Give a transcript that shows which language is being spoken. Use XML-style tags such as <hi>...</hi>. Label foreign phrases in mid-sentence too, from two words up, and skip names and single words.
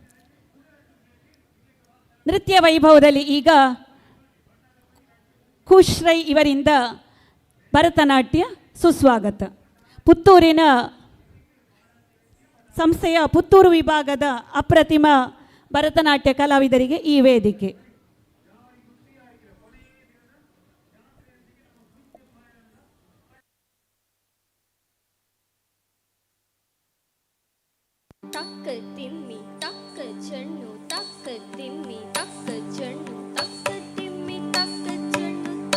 <kn>ನೃತ್ಯ ವೈಭವದಲ್ಲಿ ಈಗ ಖುಷ್ರೈ ಇವರಿಂದ ಭರತನಾಟ್ಯ. ಸುಸ್ವಾಗತ. ಪುತ್ತೂರಿನ ಸಂಸ್ಥೆಯ ಪುತ್ತೂರು ವಿಭಾಗದ ಅಪ್ರತಿಮ ಭರತನಾಟ್ಯ ಕಲಾವಿದರಿಗೆ ಈ ವೇದಿಕೆ. ತಕ್ಕ ತಿಮ್ಮಿ ತಕ್ಕ ಚೆಣ್ಣು ತಕ್ಕ ತಿಮ್ಮಿ ತಕ್ಕ ಚೆಣ್ಣು ತಕ್ಕ ತಿಮ್ಮಿ ತಕ್ಕ ಚೆಣ್ಣು</kn>